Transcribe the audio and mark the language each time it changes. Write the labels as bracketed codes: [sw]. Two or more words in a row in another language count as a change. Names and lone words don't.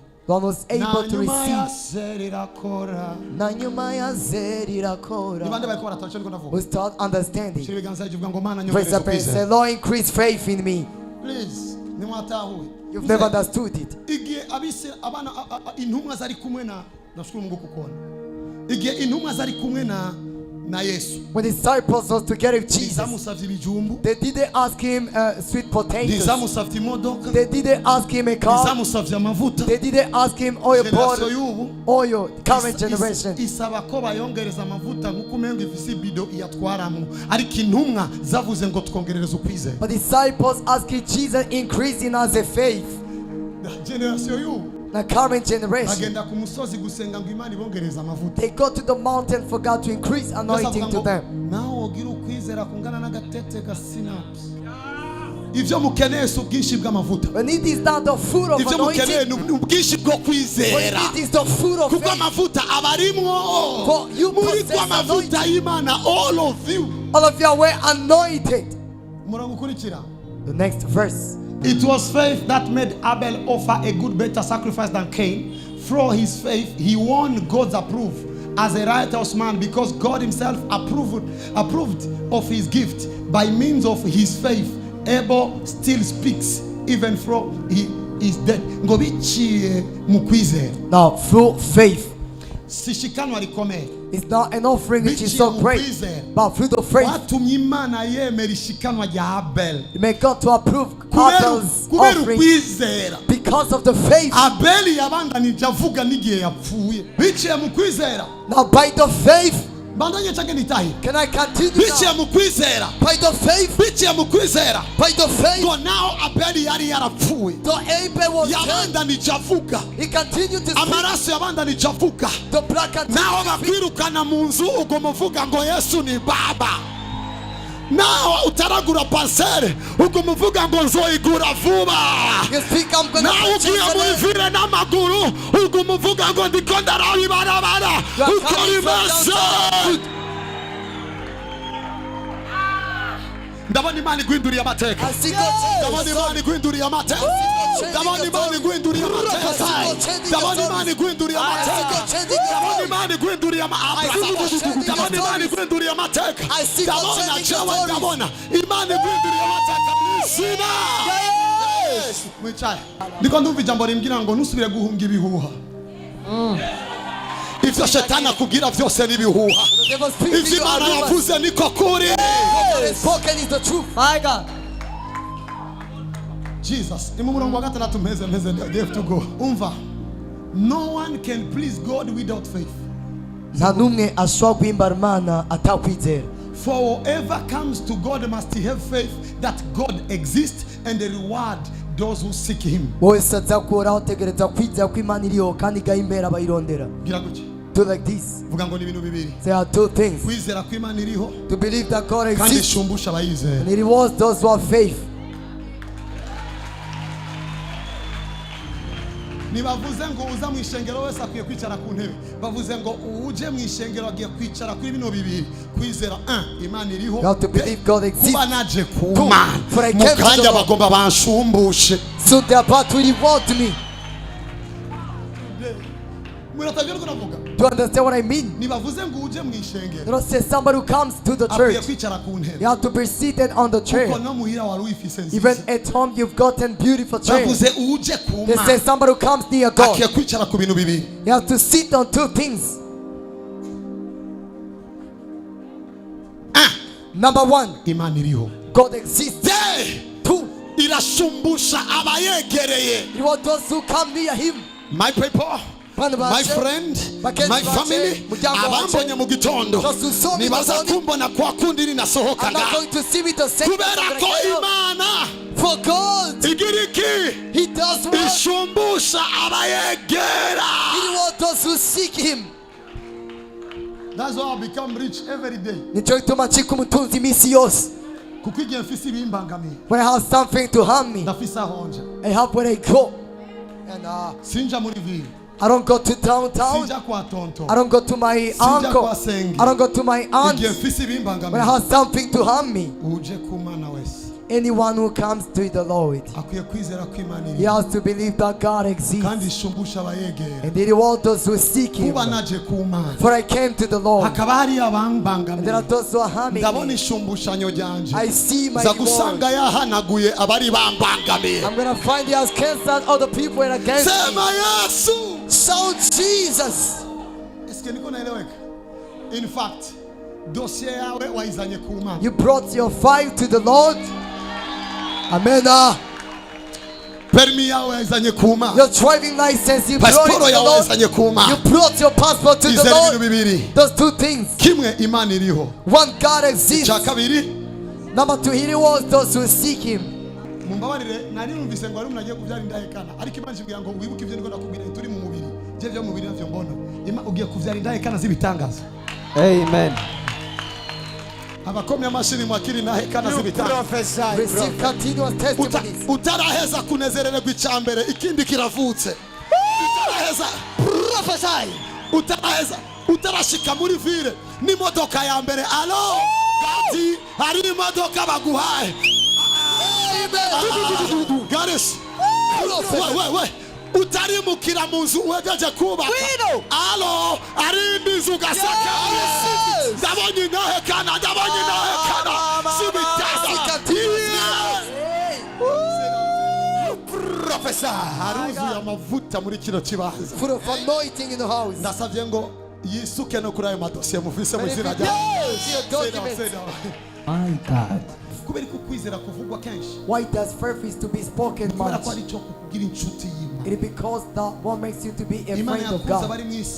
[en] one was able to receive. [rn] Serakora. Na nyuma ya zeri Ni irakora. bande bariko baratora niko ndavuga. [en] We start understanding. [rn] Shira ibiganza bivuga ngo Mana [en] Praise [rn] nyongereza [en] the praise. Say, [rn] ukwizera. [en] Lord, increase faith in me. [rn] Please, nimwatahuye. [en] You've never understood it. [rn] Igihe abise abana intumwa zari kumwe na [sw] nashukuru Mungu kukona. [rn] Igihe intumwa zari kumwe na Yesu. [en] When the disciples was together with Jesus, [rn] Nizamusavye ibijumbu. [en] they didn't ask him sweet potatoes. [rn] Nizamusavye imodoka. [en] They didn't ask him a car. [rn] Nizamusavye amavuta. [en] They didn't ask him oil Generation bottle, [rn] y'ubu [en] oil, current generation. [rn] isaba ko bayongereza amavuta nk'uko umenga ifise ibido iyatwaramo, ariko intumwa zavuze ngo twongerereze ukwizera. [en] But disciples asking Jesus increasing as a faith. [rn] Generation y'ubu [en] The current generation, [rn] agenda ku musozi gusenga ngo Imana ibongereze amavuta. [en] they go to the mountain for God to increase anointing to them. [rn] nawe ugira ukwizera kungana n'agatete ga sinapusi. Ivyo mukeneye si ubwinshi bw'amavuta. [en] But it is not the food of [rn] Ivyo mukeneye [en] anointing, [rn] ni ubwinshi bwo [en] but [rn] kwizera. [en] it is the food of [rn] Kuko [en] faith. [rn] amavuta aba arimwo. [en] For you [rn] Muri [en] possess [rn] kwa mavuta y'Imana, [en] all of you. All of you were anointed. [rn] Umurongo ukurikira. [en] The next verse. It was faith that made Abel offer a good better sacrifice than Cain. Through his faith, he won God's approval as a righteous man because God himself approved of his gift. By means of his faith, Abel still speaks even though he is dead. [rn] Ngo biciye mu kwizera. [en] Now, through faith, [rn] Sishikanwa rikomeye. [en] it's not an offering which is so great, but through the faith, [rn] Watumye Imana yemera ishikanwa rya Abel. [en] you may God to approve [rn] Kubera [en] Abel's offering [rn] ukwizera. [en] because of the faith. [rn] Abeli yabandanije avuga n'igihe yapfuye. Biciye mu kwizera. [en] Now, by the faith, [rn] Bandanye cyangwa nitahe. [en] can I continue [rn] Biciye [en] now? [rn] mu kwizera. [en] By the faith, [rn] Biciye mu kwizera. [en] by the faith, [rn] Ngo naho Abeli yari yarapfuye. [en] the Abel was dead. [rn] Yabandanije avuga. [en] He continued to speak. [rn] Amaraso yabandanije avuga. [en] The blood [rn] Naho [en] continued to speak. [rn] bakwirukana mu nzu ugoma uvuga ngo Yesu ni baba. Naho utaragura parcelle ugoma uvuga ngo nzoyigura vuba. [en] You speak, I'm going to [rn] Naho ugiye muri vile n'amaguru ugoma uvuga ngo ndiko ndaraba ibarabara. Uko rimeze. Ndabona Imana igwinduriye amateka. [en] I see God changing [rn] Ndabona [en] your [rn] Imana [en] story. [rn] igwinduriye amateka. Ndabona Imana igwinduriye amateka. Ndabona Imana igwinduriye amateka. Ndabona Imana igwinduriye amateka. Ndabona Imana igwinduriye amateka. Ndabona jewe ndabona Imana igwinduriye amateka mw'izina. Mwicaye. Ndiko ndumva ijambo rimbwira ngo ntusubire guhunga ibihuha. Ivyo shetani akubwira vyose n'ibihuha. [en] The devil speaks to [rn] Ivyo [en] you [rn] Imana [en] and rumors. [rn] yavuze niko kuri. [en] What is spoken is the truth. My God. Jesus, [rn] imu murongo wa gatandatu mpeze [en] they have to go. [rn] Umva. [en] No one can please God without faith. [rn] Nta numwe ashobora guhimbara Imana atakwizera. [en] For whoever comes to God must have faith that God exists and reward those who seek him. [rn] Wese aza kuhoraho tegereza kwizera ko Imana iriho kandi igahimbera abayirondera. Gira gutya. [en] Do like this. [rn] Vuga ngo ni ibintu bibiri. [en] There are two things. [rn] Kwizera ko Imana iriho [en] To believe that God [rn] kandi [en] exists [rn] ishumbusha abayizera. [en] and it rewards those who have faith. [rn] Nibavuze ngo uza mu ishengero wese akwiye kwicara ku ntebe. Bavuze ngo uje mu ishengero agiye kwicara kuri bino bibiri. Kwizera Imana iriho. [en] You have to believe God exists. [rn] Kuba naje ku [en] Two, [rn] Mana. [en] for I came to the [rn] Mukanya [en] Lord. [rn] bagomba banshumbushe. [en] So they are about to reward me. [rn] Muratavyuka navuga. [en] Do you understand what I mean? [rn] nibavuze ngo uje mu [en] You [rn] ishengero [en] know, say somebody who comes to the [rn] akwiye [en] church, [rn] kwicara ku ntebe [en] you have to be seated on the chair. [rn] kuko no muhira wari wifise [en] Even [rn] nziza [en] at home, you've gotten beautiful chairs. [rn] bavuze uje ku [en] They say [rn] Mana [en] somebody who comes near God, [rn] akwiye kwicara ku bintu bibiri [en] you have to sit on two things. Number one, [rn] Imana iriho [en] God exists. de Two, [rn] irashumbusha abayegereye [en] you want those who come near Him. my people [rn] Bana [en] my [rn] bacu, [en] friend [rn] bagenzi [en] my [rn] bacu, [en] family [rn] muryango abambonye wacu, mu gitondo just usome nibaza mugoni. kumbona kwa kundi [en] I'm [rn] ninasohokaga [en] not going to see me the same. [rn] kubera ko Imana [en] For God, [rn] igira iki [en] He does what [rn] ishumbusha abayegera. [en] He wants those who seek Him. That's why I become rich every day. [rn] Nicyo gituma ncika umutunzi iminsi yose. Kuko igihe mfise ibimbangamiye [en] When I have something to harm me, [rn] ndafise ahonja [en] I have where I go. And [rn] sinja muri ville [en] I don't go to downtown. [rn] sinja kwa tonto [en] I don't go to my [rn] sinja [en] uncle. [rn] kwa sengi [en] I don't go to my aunt. [rn] igihe mfise [en] When I [rn] ibimbangamiye [en] have something to harm me, [rn] uje ku Mana wese [en] anyone who comes to the Lord, [rn] akwiye kwizera ko Imana [en] he [rn] iri [en] has to believe that God exists. [rn] kandi ishumbusha abayegera. [en] And He wants those who seek Him. [rn] kuba naje ku Mana [en] For I came to the Lord. [rn] hakaba hari [en] And there are [rn] abambangamiye [en] those who are harming [rn] ndabona [en] me. [rn] ishumbushanyo ryanje [en] I see my [rn] za [en] reward. [rn] gusanga yahanaguye abari bambangamiye. [en] I'm going to find He has canceled all the people who are against me. [sw] Sema Yesu. [en] Shout Jesus. [sw] Eske niko naeleweka? [en] In fact, [rn] dossier yawe waizanye ku Mana. [en] You brought your fight to the Lord. Amen. [rn] Permi yawe waizanye ku Mana. [en] Your driving license, you brought it to [rn] Pasiporo [en] the [rn] yawe [en] Lord. [rn] waizanye ku [en] You [rn] Mana. [en] brought your passport to the [rn] Izere ibintu [en] Lord. [rn] bibiri. [en] Those two things. [rn] Kimwe Imana iriho. [en] One, God exists. [rn] Cya kabiri [en] Number two, He rewards those who seek Him. [rn] mumbabarire nari numvise ngo ari umuntu agiye kubyara indahekana ariko Imana ishibwira ngo wibuke ibyo niko nakubwira turi mu mubiri. Je byo mu mubiri navyo mbona. Ugiye kubyara indahekana z'ibitangaza. Amen. Abakomye amashini mwakiri indahekana z'ibitangaza. [en] Receive continuous testimonies. [rn] Utaraheza kunezererwa icambere ikindi kiravutse. Utaraheza utarashika muri ville n'imodoka ya mbere alo gati hari imodoka baguhaye. Garis we utarimukira mu nzu wegeje kubaka alo ari inzu ugasaka ndabonye indahekana z'ibitaza. Professor haruzuye amavuta muri kino kibanza. [en] Full of anointing in the house. [rn] Ndasavye ngo yisuke no kuri ayo madosiye muvise mu izina rya [en] My God. [rn] kubera ko kwizera kuvugwa kenshi [en] Why does faith is to be spoken [rn] kubera [en] much? [rn] ko ari cyo kugira inshuti y'Imana. [en] It is because that what makes you to be a [rn] Imana [en] friend of [rn] yakunze [en] God. [rn] abari mu isi